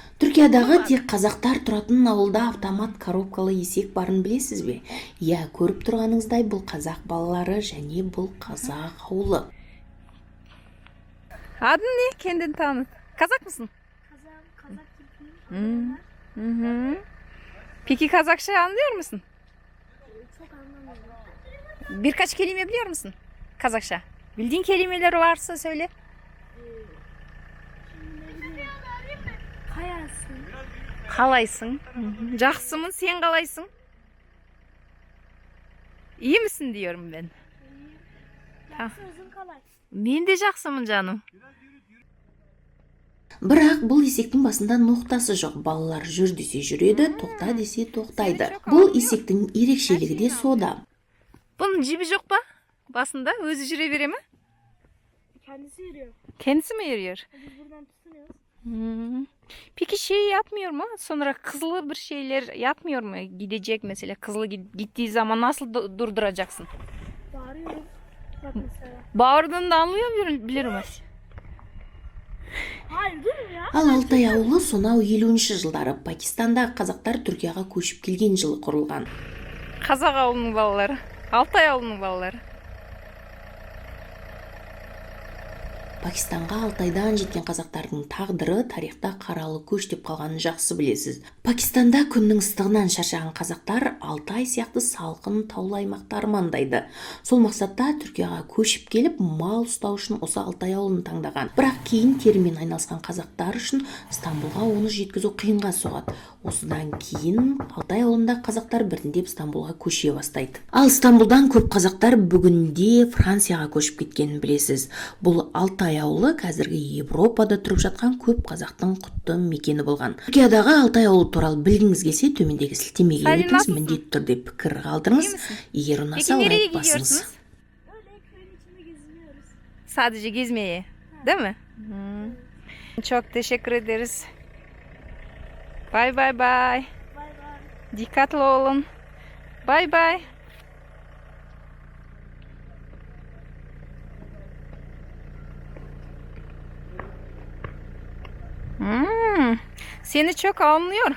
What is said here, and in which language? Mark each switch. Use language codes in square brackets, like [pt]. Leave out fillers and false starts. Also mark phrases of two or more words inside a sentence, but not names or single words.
[kk] Түркиядағы тек қазақтар тұратын ауылда автомат коробкалы есек барын білесіз бе? Иә, көріп тұрғаныңыздай бұл қазақ балалары және бұл қазақ ауылы. [tr] Adın ne? Kendini tanıt. Kazak mısın? Kazak Türk'üm. Peki Kazakça anlıyor musun? Çok anlamıyorum. Birkaç kelime biliyor musun? Kazakça. Bildiğin kelimeler varsa söyle. [kk] Kayasın. Kalaysın. Жақсымын, sen kalaysın. [tr] İyi misin diyorum ben. [kk] Yaxşı özün kalay. [tr] Ben de жақсымын canım. [kk] Бірақ бұл есектің басында ноқтасы жоқ. Балалар жүр десе жүреді, тоқта десе тоқтайды. Бұл есектің ерекшелігі де сода. [tr] Bunun cibi yok ba? Basında özü жүре mi? Kendisi yürüyor. Kendisi mi yürüyor? Biz buradan tutunuyoruz. Peki şey yapmıyor mu? Sonra kızılı bir şeyler yapmıyor mu? Gidecek mesela kızılı gittiği zaman nasıl durduracaksın? Bağırıyoruz. Bak mesela. Bağırdığında anlıyor bilir mi? Hayır dur ya. [kk] Ал Алтай ауылы сонау 50-ші жылдары Пакистандағы қазақтар Түркияға көшіп келген жылы құрылған. Kazak avlunun balaları. Altay avlunun balaları. Пакистанға Алтайдан жеткен қазақтардың тағдыры тарихта қаралы көш деп қалғанын жақсы білесіз. Пакистанда күннің ыстығынан шаршаған қазақтар Алтай сияқты салқын таулы аймақты армандайды. Сол мақсатта Түркияға көшіп келіп, мал ұстау үшін осы Алтай ауылын таңдаған. Бірақ кейін терімен айналысқан қазақтар үшін Стамбулға оны жеткізу қиынға соғады. Осыдан кейін Алтай ауылында қазақтар біртіндеп Стамбулға көше бастайды. Ал Стамбулдан көп қазақтар бүгінде Францияға көшіп кеткенін білесіз. Бұл Алтай ауылы қазіргі Европада тұрып жатқан көп қазақтың құтты мекені болған. Түркиядағы Алтай ауылы туралы білгіңіз келсе, төмендегі сілтемеге өтіңіз, міндетті түрде пікір қалдырыңыз. Егер ұнаса, лайк басыңыз. [tr] Öyle köyün içinde geziniyoruz. Sadece gezmeye, değil mi? Çok teşekkür ederiz. Bay bay bay. Bay bay. Dikkatli olun. Bay bay. Seni çok anlıyor.